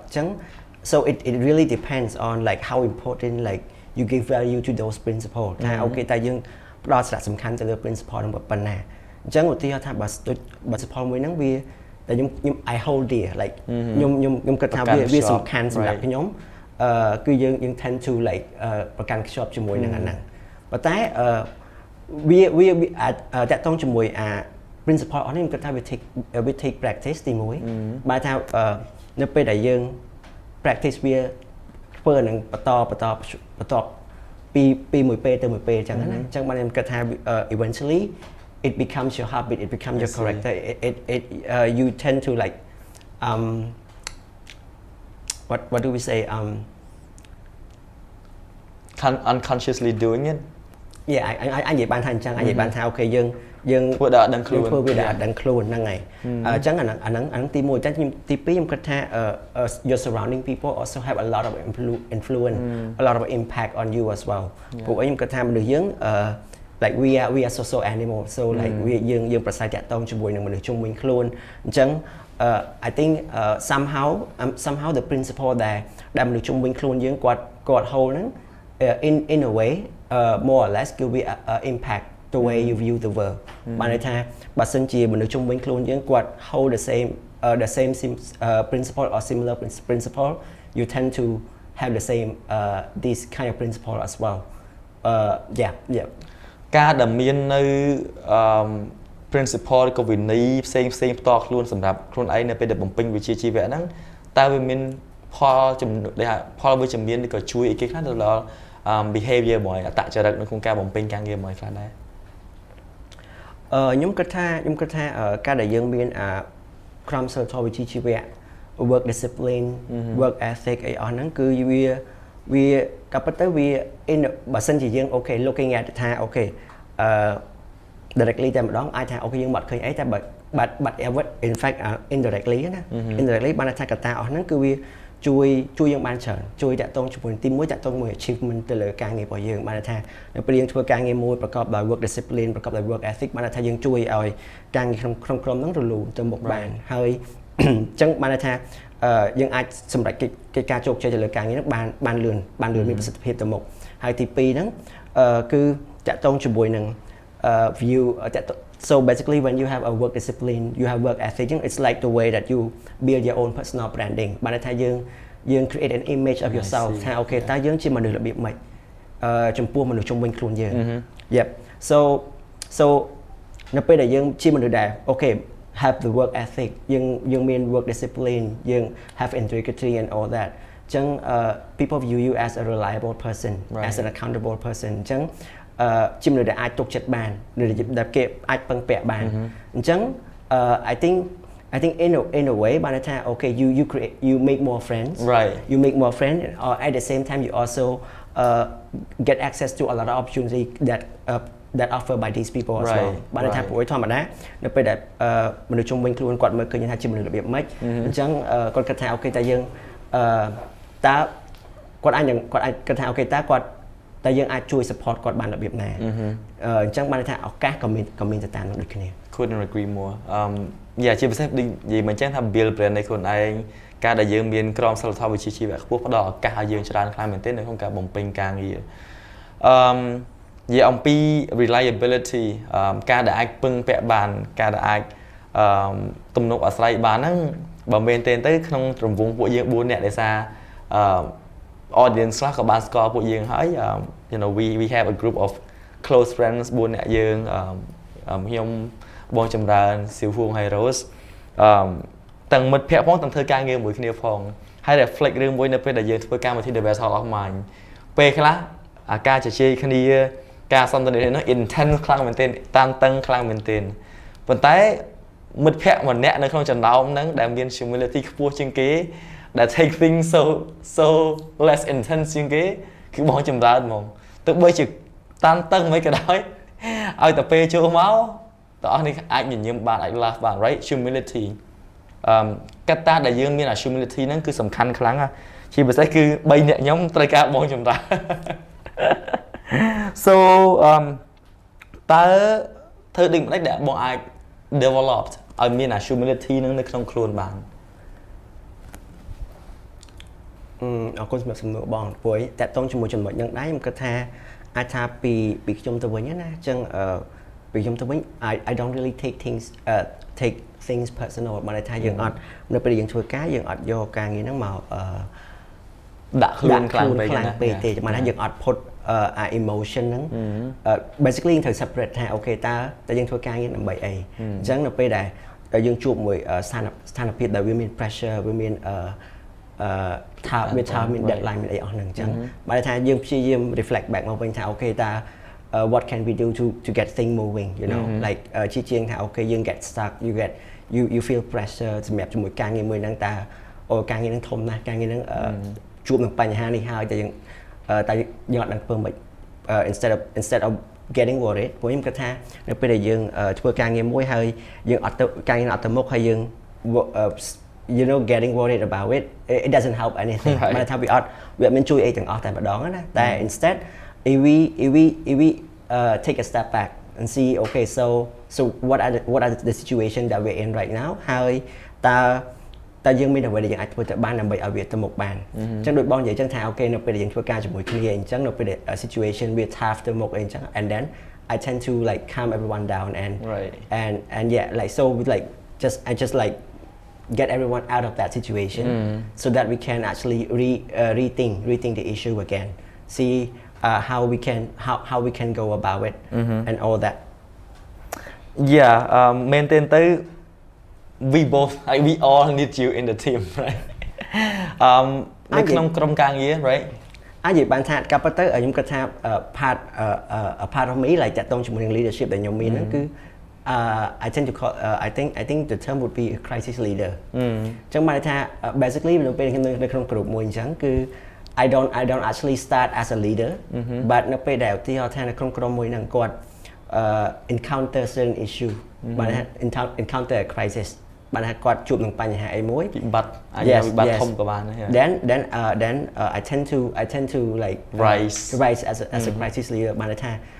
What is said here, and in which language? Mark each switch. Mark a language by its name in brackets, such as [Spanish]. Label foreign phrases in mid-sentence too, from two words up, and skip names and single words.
[English] ញ្ចឹង so it really depends on like how important like you give value to those principles [Khmer] ថា okay តែយើងផ្ដល់សារៈសំខាន់ទៅលើ principle ហ្នឹងប៉ុណ្ណាអ ញ្ចឹងឧទាហរណ៍ថាបើ principle មួយហ្នឹងវាតែខ្ញុំ [English] I hold dear like [Khmer] ខ្ញុំគិតថាវាសំខាន់ សម្រាប់ខ្ញុំគឺយើង [English] tend to like [Khmer] ប្រកាន់ខ្ជាប់ជាមួយនឹងអាហ្នឹងប៉ុន្តែ វាអាចតាក់ទងជាមួយprinciple អស់នេះខ្ញុំគិតថាវា [English] take practice [Khmer] ទី1បើថានៅពេលដែលយើង practice វាធ្វើនឹងបន្តពីមួយពេលទៅមួយពេលអញ្ចឹងណាអញ្ចឹងបានខ្ញុំគិតថា [English] eventually it becomes your habit it becomes your character it you tend to like what do we say unconsciously doing it [Khmer] yeah អញនិយាយបានថាអញ្ចឹងអញនិយាយបានថាអូខេយើង ធ្វើដល់ដឹងខ្លួន ធ្វើវាដល់ដឹងខ្លួនហ្នឹងហើយអញ្ចឹងអាហ្នឹងទី1តែទី2ខ្ញុំគិតថា [English] your surrounding people also have a lot of influence a lot of impact on you as well [Khmer] ពួកខ្ញុំគិតថាមនុស្សយើង [English] like we are social animals so like [Khmer] យើងប្រសើរតាក់ទង ជាមួយនឹងមនុស្សជុំវិញខ្លួនអញ្ចឹង [English] I think somehow the principle [Khmer] ដែលមនុស្សជុំវិញខ្លួនយើងគាត់ [English] hold ហ្នឹង in a way more or less [Khmer] គឺវា [English] impact the way you view the world [Khmer] បានន័យថាបើសិនជាមនុស្សជុំវិញខ្លួនយើងគាត់ [English] hold the same principle or similar principle you tend to have the same this kind of principle as well yeah [Khmer] ការដែលមាននៅ principle ក៏វិន័យផ្សេងផ្ទាល់ខ្លួនសម្រាប់ខ្លួនឯងនៅពេលដែលបំពេញវិជ្ជាជីវៈហ្នឹងតើវាមានផលវិជ្ជមានឬក៏ជួយអីគេខ្លះទៅដល់ behavior មួយអត្តចរិតនៅក្នុងការបំពេញការងារមួយខ្លះដែរ ខ្ញុំគិតថាការដែលយើងមានក្រមសីលធម៌វិជ្ជាជីវៈ [English] work discipline work ethic [Khmer] អីអស់ហ្នឹងគឺវាក៏ប៉ុន្តែវា បើសិនជាយើង [English] okay looking at [Khmer] ថា [English] okay directly [Khmer] តែម្ដងអាចថាអូខេយើងមិនឃើញអីតែ [English] but in fact indirectly [Khmer] ណា indirectly បានថាកត្តាអស់ហ្នឹងគឺវាជួយយើងបានច្រើនជួយតាក់ទងជាមួយទី1តា ក់ទងមួយ achievement ទៅលើការងាររបស់យើងបានថានៅពេលយើងធ្វើការងារមួយប្រកបដោយ [English] work discipline [Khmer] ប្រកបដោយ [English] work ethic [Khmer] បានថាយើងជួយឲ្យការងារក្នុងក្រុមហ្នឹងរលូនទៅមុខបានហើយអញ្ចឹងបានថាយើង អាចសម្រេចកិច្ចការជោគជ័យទៅលើការងារហ្នឹងបានលឿនមានប្រសិទ្ធភាពទៅមុខហើយទី2ហ្នឹងគឺតាក់ទងជាមួយនឹង [English] view so basically when you have a work discipline you have work ethic it's like the way that you build your own personal branding [Khmer] បានថាយើង [English] create an image of yourself ថា [Khmer] អូខេតើយើងជាមនុស្សរបៀបម៉េចចំពោះមនុស្សជុំវិញខ្លួនយើង [English] yep so [Khmer] នៅពេលដែលយើងជាមនុស្សដែលអូខេ [English] have the work ethic [Khmer] យើងមាន [English] work discipline [Khmer] យើង [English] have integrity and all that [Khmer] អញ្ចឹង [English] people view you as a reliable person as an accountable person [Khmer] អញ្ចឹងជាមនុស្សដែលអាចទុកចិត្តបានដែលគេអាចពឹងពាក់បានអញ្ចឹង [English] I think in a way [Khmer] បានថា [English] okay you make more friends right you make more friends or at the same time you also get access to a lot of opportunity that offered by these people as well [Khmer] បានថាព្រោះធម្មតានៅពេលដែលមនុស្សជុំវិញខ្លួនគាត់មើលឃើញថាជាមនុស្សរបៀបម៉េចអញ្ចឹងគាត់គិតថាអូខេតើយើងតើគាត់អាចគិតថាអូខេតើគាត់តែយើងអាចជួយ support គាត់បានរបៀបណាអញ្ចឹងបានថាឱកាសក៏មានទៅតាមនឹងដូចគ្នា [English] couldn't agree more [Khmer] ជាពិសេសនិយាយមិនចឹងថា [English] build brand [Khmer] នៃខ្លួនឯងការដែលយើងមានក្រមសីលធម៌វិជ្ជាជីវៈខ្ពស់ផ្ដល់ឱកាសឲ្យយើងច្រើនខ្លាំងមែនទែននៅក្នុងការបំពេញការងារនិយាយអំពី reliability ការដែលអាចពឹងពាក់បានការដែលអាចទំនុកអាស្រ័យបានហ្នឹងបើមែនទែនទៅក្នុងរង្វង់ពួកយើង4នាក់ដែលសារ audience ខ្លះក៏បានស្គាល់ពួកយើងហើយ [English] you know we have a group of close friends [Khmer] 4 នាក់យើងខ្ញុំបងចម្រើនសៀវហួងហើយ Rose ទាំងមិត្តភ័ក្តិផងទាំងធ្វើការងារមួយគ្នាផងហើយ reflect រឿង មួយនៅពេលដែលយើងធ្វើកម្មវិធី The Best Hall of Mind ពេលខ្លះអាការជជែកគ្នាការសន្ទនានេះ intense ខ្លាំងមែនទែនតានតឹងខ្លាំងមែនទែន ប៉ុន្តែមិត្តភ័ក្តិម្នាក់នៅក្នុងចំណោមហ្នឹងដែលមាន humility ខ្ពស់ជាងគេដែល take things so less intense ជាងគេគឺបងចម្រើនហ្មងទោះបីជាតានតឹងមិនក៏ដោយឲ្យតែពេលចូលមកតើអស់នេះអាចញញឹមបានអាច laugh បាន [English] right humility [Khmer] កត្តាដែលយើងមាន humility ហ្នឹងគឺសំខាន់ខ្លាំងជាពិសេសគឺ3អ្នកខ្ញុំត្រូវការបងចម្រើន so តើធ្វើដូចម្តេចដែលបងអាច develop ឲ្យមាន humility ហ្នឹងនៅក្នុងខ្លួនបាន អរគុណសម្រាប់សំណួរបងព្រោះតាក់ទងជាមួយចំណុចហ្នឹងដែរខ្ញុំគិតថាអាចថាពីខ្ញុំទៅវិញណាអញ្ចឹងពីខ្ញុំទៅវិញ [English] I don't really take things personal [Khmer] បានន័យថាយើងអត់នៅពេលយើងធ្វើការយើងអត់យកការងារហ្នឹងមក ដាក់ខ្លួនខ្លាំង ពេកទេបានថាយើងអត់ [English] put emotion [Khmer] ហ្នឹង basically យើងត្រូវ separate ថាអូខេតើយើងធ្វើការងារដើម្បីអីអញ្ចឹងនៅពេលដែលយើងជួបមួយស្ថានភាពដែលវាមាន pressure វាមានថាមាន deadline មានអីអ ស់ហ្នឹងអញ្ចឹងបើថាយើងព្យាយាម reflect back មកវិញថាអូខេតា [English] what can we do to get things moving you know like [Khmer] ជាងថាអូខេយើង [English] get stuck you feel pressure [Khmer] សម្រាប់ជាមួយការងារមួយហ្នឹងតើការងារហ្នឹងធំណាស់ការងារហ្នឹងជួបនឹងបញ្ហានេះហើយតែយើងអត់ដឹងធ្វើមិន [English] instead of getting worried [Khmer] ព្រោះខ្ញុំគិតថានៅពេលដែលយើងធ្វើការងារមួយហើយយើងអត់ទៅការងារអត់ទៅមុខហើយយើង [English] you know getting worried about it doesn't help anything [Khmer] បើថាវាអត់មានជួយអីទាំងអស់តែម្ដងណាតែ [English] instead if we take a step back and see okay so what are the situation that we're in right now [Khmer] ហើយតើយើងមានអ្វីដែលយើងអាចធ្វើទៅបានដើម្បីឲ្យវាទៅ មុខបានអញ្ចឹងដូចបងនិយាយអញ្ចឹងថាអូខេនៅពេលដែលយើងធ្វើការជាមួយគ្នាអញ្ចឹងនៅពេលដែល [English] situation វា tough [Khmer] ទៅមុខអីអញ្ចឹង [English] and then I tend to like calm everyone down and yeah like so with like just like get everyone out of that situation so that we can actually rethink the issue again see how we can go about it and all that yeah maintain ទៅ we all need you in the team right [Khmer] នៅក្នុងក្រុមការងារ [English] right [Khmer] អាចនិយាយបានថាកាប់ទៅខ្ញុំគិតថា [English] part of me like [Khmer] តាក់ទងជាមួយនឹង leadership ដែលខ្ញុំមានហ្នឹងគឺ [English] I tend to call I think the term would be a crisis leader [Khmer] អញ្ចឹងបានថា [English] basically [Khmer] នៅពេលខ្ញុំនៅក្នុង [English] group [Khmer] មួយអញ្ចឹងគឺ [English] I don't actually start as a leader but [Khmer] នៅពេលដែលឧទាហរណ៍ថានៅក្នុងក្រុមមួយហ្នឹងគាត់ [English] encounter certain issue [Khmer] បានថា [English] encounter a crisis [Khmer] បានថាគាត់ជួបនឹងបញ្ហាអីមួយវិបត្តិធំក៏បានដែរ [English] then I tend to like rise as a crisis leader [Khmer] បានថា